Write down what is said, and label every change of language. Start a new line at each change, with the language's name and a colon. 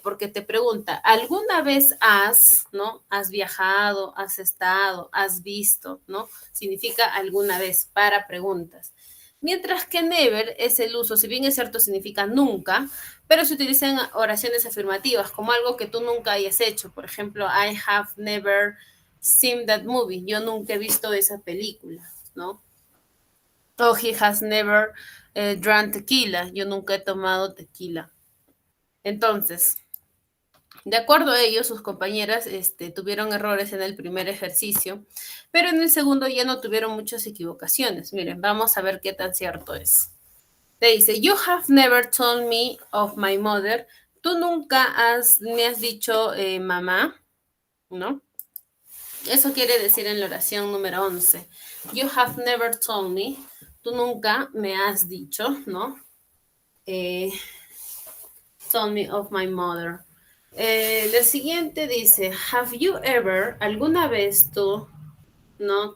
Spanish: Porque te pregunta, ¿alguna vez has, ¿no? Has viajado, has estado, has visto, ¿no? Significa alguna vez para preguntas. Mientras que never es el uso, si bien es cierto, significa nunca, pero se utiliza en oraciones afirmativas, como algo que tú nunca hayas hecho. Por ejemplo,
English: I have never seen that movie.
Spanish: Yo nunca he visto esa película, ¿no?
English: O he has never drank tequila.
Spanish: Yo nunca he tomado tequila. Entonces, de acuerdo a ellos, sus compañeras tuvieron errores en el primer ejercicio, pero en el segundo ya no tuvieron muchas equivocaciones. Miren, vamos a ver qué tan cierto es. Le dice,
English: you have never told me of my mother.
Spanish: Tú nunca me has dicho mamá, ¿no? Eso quiere decir en la oración número 11.
English: You have never told me.
Spanish: Tú nunca me has dicho, ¿no?
English: Told me of my mother.
Spanish: La siguiente dice,
English: have you ever,
Spanish: alguna vez tú, ¿no?